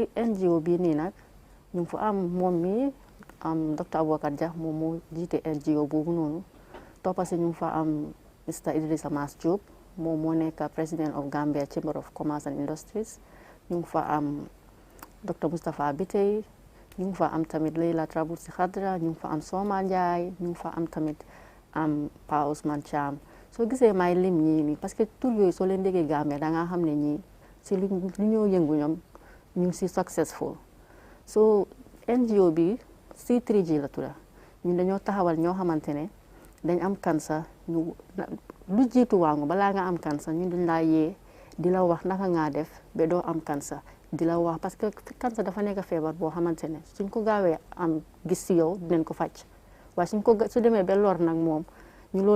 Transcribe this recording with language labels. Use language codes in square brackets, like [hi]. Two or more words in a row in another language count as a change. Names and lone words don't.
[wo] Si NGO bii nii nag ñu ngi fa am moom mi docteur Aboubacar Dia moom moo jiite NGO boobu noonu toppa si ñu ngi fa am Mr Idrissa Mas Diop moom moo nekk [en] President of Gambia Chamber of Commerce and Industries [wo] ñu ngi fa am docteur Moustapha Bitey ñu ngi fa am tamit Leila Traboursi Khadra ñu ngi fa am Soma Ndiaye ñu ngi fa am tamit Pa Ousmane Cham soo gisee may lim ñii nii [fr] parce que [wo] tur yooyu soo leen déggee Gambia da nga xam ne ñii si lu ñoo yëngu ñoom ñu ngi si successful so NGO bi C3G la tudda ñun dañoo taxawal ñoo xamante ne dañ am cancer ñu lu jiitu waangu balaa nga am cancer ñun dañ laa yee di la wax naka ngaa def ba doo am cancer di la wax [fr] parce que [wo] cancer dafa nekk feebar boo xamante ne suñ ko gaawee am gis si yow dinañ ko faj waaye su demee ba lor nag moom ñu loolu